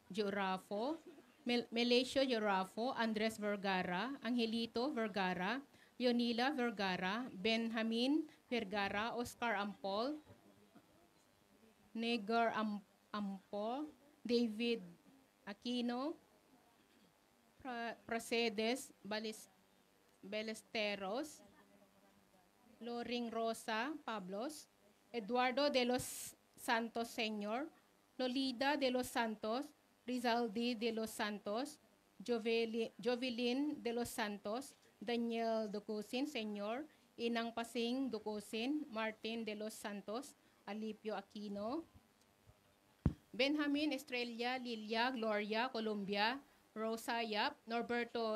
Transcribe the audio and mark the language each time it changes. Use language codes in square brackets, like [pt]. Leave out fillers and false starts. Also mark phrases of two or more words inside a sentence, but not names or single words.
[tl] Georafo, Melesio Georafo, Andres Vergara, Angelito Vergara, Leonila Vergara, Benjamin Vergara, Oscar Ampol, Negar Ampol, David Aquino, Pracedes Balesteros, Loring Rosa Pablos, Eduardo de los Santos Sr., Lolida de los Santos, Rizaldi de los Santos, Jovelyn de los Santos, Daniel Ducusin Sr., Inang Pasing Ducusin, Martin de los Santos, Alipio Aquino, Benjamin Estrella, Lilia, Gloria, Columbia, Rosa Yap, Norberto